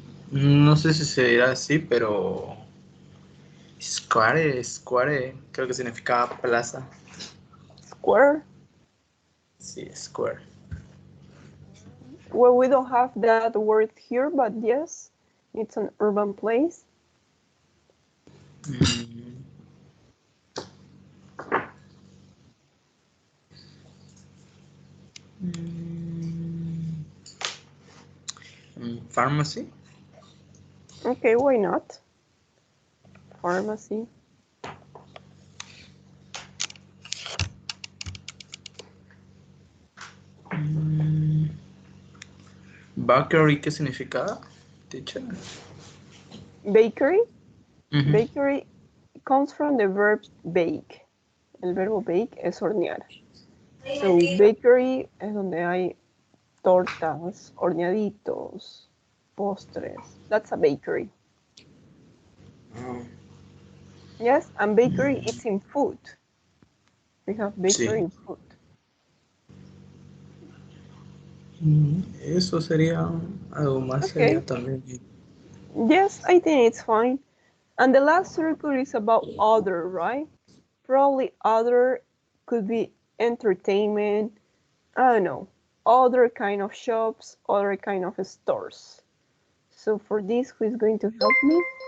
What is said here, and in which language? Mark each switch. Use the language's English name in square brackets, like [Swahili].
[Spanish] No sé si se dirá así, pero square, creo que significa plaza. [English] Square. [Spanish] Sí, square. [English] Well, we don't have that word here, but yes, it's an urban place. Pharmacy. Okay, why not? Pharmacy. [Spanish] Bakery, ¿qué significa, teacher? [English] Bakery. Bakery comes from the verb bake. [Spanish] El verbo bake es hornear. So bakery es donde hay tortas, horneaditos, postres. [English] That's a bakery. Yes, and bakery it's in food. We have bakery in food. [Spanish] Eso sería algo más sería también. [English] Yes, I think it's fine. And the last circle is about other, right? Probably other could be entertainment, I don't know, other kind of shops, other kind of stores. So for this, who is going to help me?